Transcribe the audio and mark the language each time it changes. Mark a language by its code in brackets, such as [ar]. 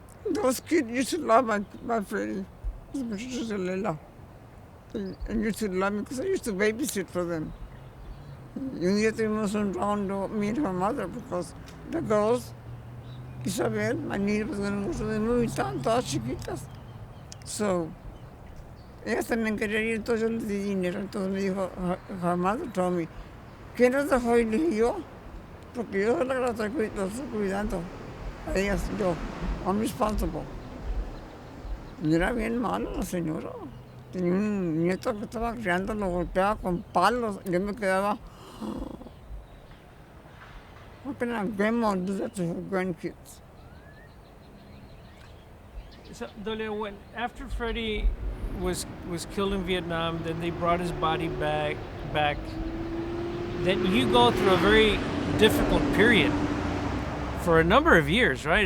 [en] Those kids used to love my Freddie, as much as Leila. And used to love me because I used to babysit for them. [es] Y un día tuvimos un round, [en] me and her mother, because the girls, Isabel, my niece was going to go to the movie, [es] estaban todas chiquitas. So, ellas también querían ir, entonces yo les di dinero. Entonces me dijo, [en] her mother told me, [es] ¿quién las dejó? Y le dije yo, porque yo soy la que las estoy cuidando. A ellas, yo, [en] I'm responsible. [es] Y era bien mala la señora. Tenía un nieto que estaba criando, lo golpeaba con palos. Yo me quedaba, [en] how can a grandma do that to her grandkids? So, Dolia, after Freddie was killed in Vietnam, then they brought his body back. Then you go through a very difficult period for a number of years, right?